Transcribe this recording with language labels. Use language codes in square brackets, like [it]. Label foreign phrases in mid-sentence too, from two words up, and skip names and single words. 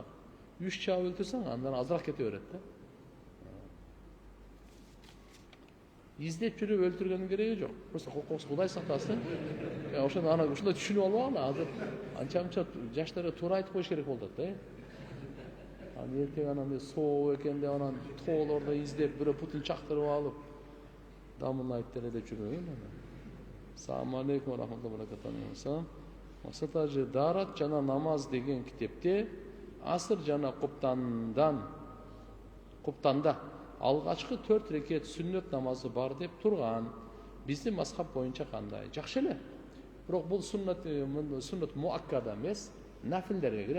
[ky] 3 чаап өлтүрсөң, андан азыраак кете берет да. Издеп жүрүп өлтүргөндүн кереги жок. Просто Кудай сактасын. Ошондо ана ушундай түшүнүп албаган, азыр анча-мынча жаштарга туура айтып коюш керек болуп атат да. Эртең анан сооп экен деп анан тоолордо издеп, бирөө путун чактырып алып, дамын айтып эле деп жүргөн. [ar] السلام عليكم ورحمة الله وبركاته. [ky] Максат ажы Дарат жана намаз деген китепте Аср жана Куптанда алгачкы 4 рекет сүннөт намазы бар деп турган. Биздин мазхаб боюнча кандай? Жакшы эле. Бирок бул [ar] سنة مؤكدة [ky] эмес, нафилдерге кирет.